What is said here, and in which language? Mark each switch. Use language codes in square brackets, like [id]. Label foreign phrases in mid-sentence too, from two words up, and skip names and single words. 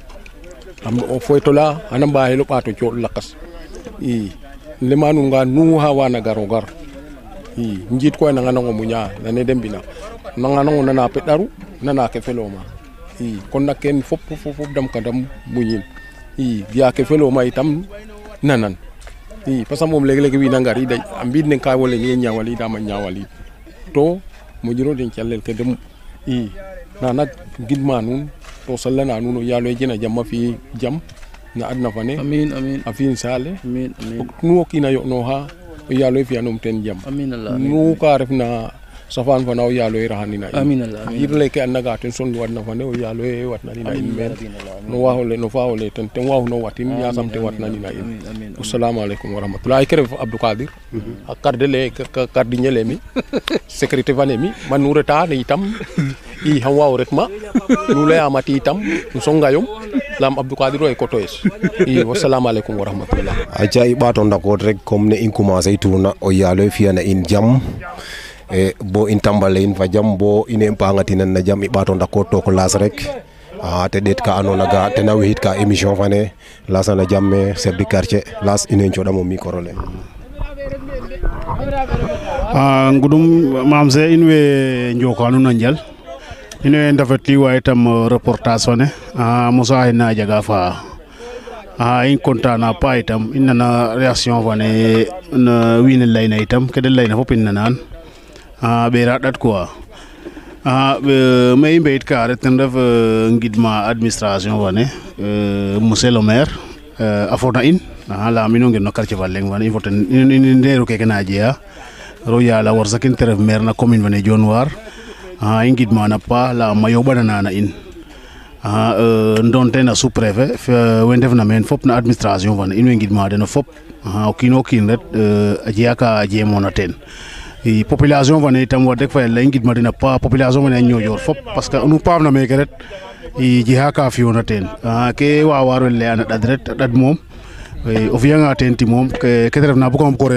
[srr] o foytola xana mbaxelo ɓato cooɗ lakas i lema nuun nga nu xa wana garo gar i njiit koy nanga nango muña nane de mbina nanga nango nana peɗaru nana ke feloma i kon nak ken fop dam ka dam muñin i biya ke feloma itam nanan i parce que moom leg-leg wiina ngarida a mbiid ne ka wole ni ñawalidama ñawalid to moƴiro den calel ke dem i na nak ngidma nuun to sallana nuun o yaalo jena jam a fi jam na adna fane amin amin a fiin saale amin amin nu o kiina yo'nooxa o yaalo fi'anum ten jam [ar] amin Allah [srr] nu ka refna safaan fana o yaalo raxanina in [ar] amin Allah [srr] yir leke andnaga ten son watna fane o yaalo watnanina in meen no waxole no faxole ten waxuno watin yasam te watnanina in [ar] assalamu aleykum wa rahmatullah [srr] ke ref Abdou Kadir a kardele kardiñele mi sécurité fane mi man nu reta ne itam i xam waaw ret ma nu leyamati itam nu songayom lam Abdou Kadir o kotoyes i [ar] wassalamu aleykum wa rahmatullah [srr] aca i ɓaato ndakod rek comme ne i commencer tuna o yaalo fiyana in jam bo in tambale in fa jam bo ine pangatinan na jam i ɓaato ndakod to ko las rek te ɗeet ka andona ga tena wixit ka émission fane lasana jam me [fr] chef du quartier [srr] las ine coɗamo micro le ngudum mam se in way njoka nuun a njal in way ndafetli wa itam reportage fane Moussa xina jaga fa in content na pa itam in nana réaction fane no wiin we layna itam ke de layna fop in nanan ɓeera ɗat quoi me i mbe'it ka rek ten ref ngidma administration fane [fr] monsieur le maire [srr] a fona in layam ino ngir no quartier fa leng fane i fo ten in ndeeru keke na jeya ro yaala warsakin te ref maire na commune fane Dionewar i ngidma na pa layam ma yoɓanana in ndon ten a [fr] sous préfet [srr] we ndefna meen fop na administration fane in way ngidma den fop o kiino kiin ret a jeya ka jeemona ten i population fane itam wax deg fa yala i ngidma den a paax population fane a ñoƴor fop [fr] parce que [srr] nu paam na meke ret i jexa ka fiyona ten ke waawar we leyana ɗad ret a ɗad moom o fiyanga ten ti moom ke te refna bugam ko